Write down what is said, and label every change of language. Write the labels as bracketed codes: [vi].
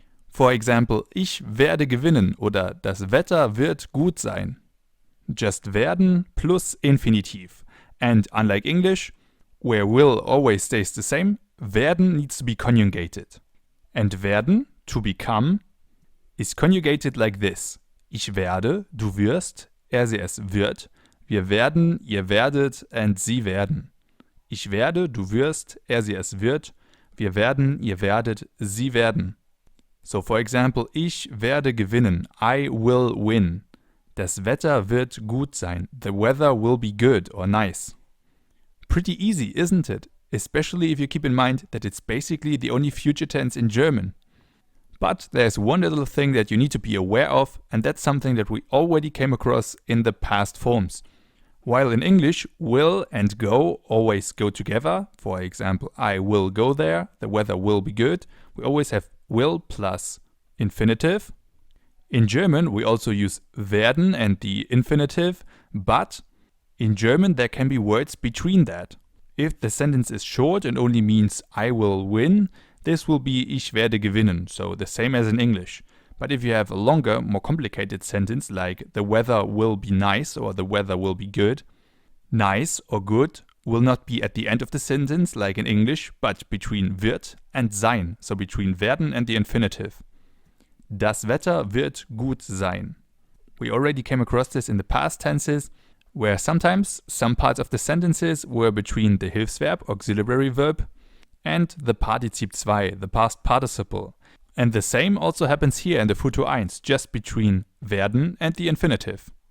[en] For example, [de] ich werde gewinnen oder das Wetter wird gut sein. [en] Just werden plus infinitive. And unlike English, where will always stays the same, werden needs to be conjugated. And werden, to become, is conjugated like this. [de] Ich werde, du wirst, sie es wird, wir werden, ihr werdet, and sie werden. Ich werde, du wirst, sie es wird, wir werden, ihr werdet, sie werden. [en] So for example, [de] ich werde gewinnen, [en] I will win. [de] Das Wetter wird gut sein, [en] the weather will be good or nice. Pretty easy, isn't it? Especially if you keep in mind that it's basically the only future tense in German. But there's one little thing that you need to be aware of, and that's something that we already came across in the past forms. While in English, will and go always go together, for example, I will go there, the weather will be good, we always have will plus infinitive. In German, we also use werden and the infinitive, but in German there can be words between that. If the sentence is short and only means I will win, this will be [de] ich werde gewinnen, [en] so the same as in English. But if you have a longer, more complicated sentence like the weather will be nice or the weather will be good, nice or good will not be at the end of the sentence like in English, but between wird and sein, so between werden and the infinitive. [de] Das Wetter wird gut sein. [en] We already came across this in the past tenses, where sometimes some parts of the sentences were between the Hilfsverb, auxiliary verb, and the Partizip 2, the past participle. And the same also happens here in the Futur 1, just between werden and the infinitive.